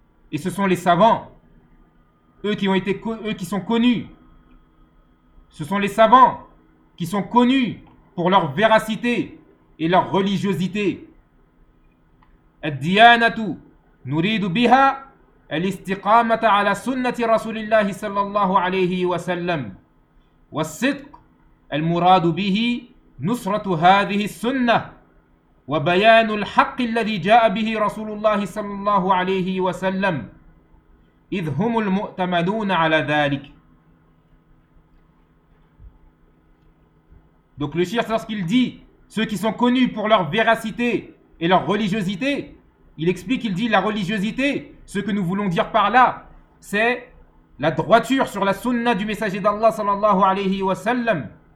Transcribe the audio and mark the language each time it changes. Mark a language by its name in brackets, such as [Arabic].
[French] Et ce sont les savants, eux qui sont connus pour leur véracité et leur religiosité. [Arabic] Ad-diyanatu نريد بها الاستقامة على سنة رسول الله صلى الله عليه وسلم والصدق المراد به نصرة هذه السنة وبيان الحق الذي جاء به رسول الله صلى الله عليه وسلم إذ هم المؤتمنون على ذلك. [French] Donc le cheikh, lorsqu'il dit ceux qui sont connus pour leur véracité et leur religiosité, il explique, il dit, la religiosité, ce que nous voulons dire par là, c'est la droiture sur la sunna du messager d'Allah sallallahu alayhi wa sallam,